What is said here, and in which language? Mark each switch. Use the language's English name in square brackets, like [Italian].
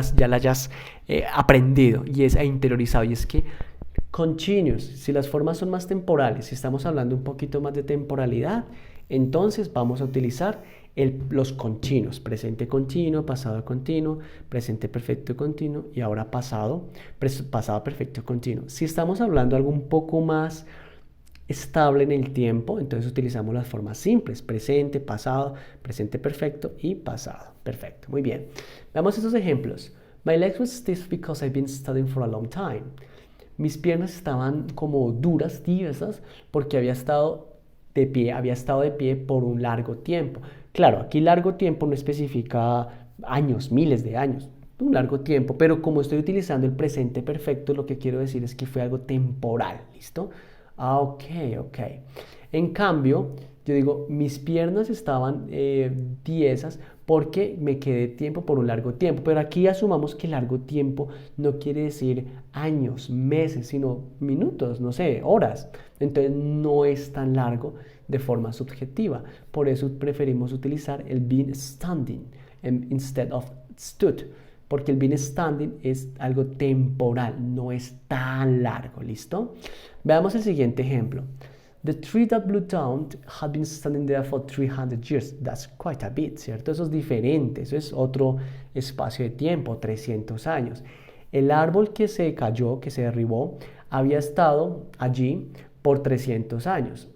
[Spanish] Ya la hayas aprendido e interiorizado. Y es que continuous, si las formas son más temporales, si estamos hablando un poquito más de temporalidad, entonces vamos a utilizar los continuos, presente continuo, pasado continuo, presente perfecto continuo y ahora pasado perfecto continuo. Si estamos hablando algo un poco más estable en el tiempo, entonces utilizamos las formas simples, presente, pasado, presente perfecto y pasado perfecto. Muy bien, veamos estos ejemplos. [English] My legs were stiff because I've been studying for a long time. [Spanish] Mis piernas estaban como duras, tiesas, porque había estado de pie por un largo tiempo. Claro, aquí largo tiempo no especifica años, miles de años, un largo tiempo, pero como estoy utilizando el presente perfecto, lo que quiero decir es que fue algo temporal, ¿listo? Ok. En cambio, yo digo, mis piernas estaban tiesas porque me quedé tiempo por un largo tiempo. Pero aquí asumamos que largo tiempo no quiere decir años, meses, sino minutos, no sé, horas. Entonces no es tan largo de forma subjetiva. Por eso preferimos utilizar el [English] been standing instead of stood. [Spanish] porque el been standing es algo temporal, no es tan largo, ¿listo? Veamos el siguiente ejemplo. [English] The tree that blew down had been standing there for 300 years. That's quite a bit, ¿cierto? Eso es diferente, eso es otro espacio de tiempo, 300 años. [Spanish] El árbol que se cayó, que se derribó, había estado allí por 300 años.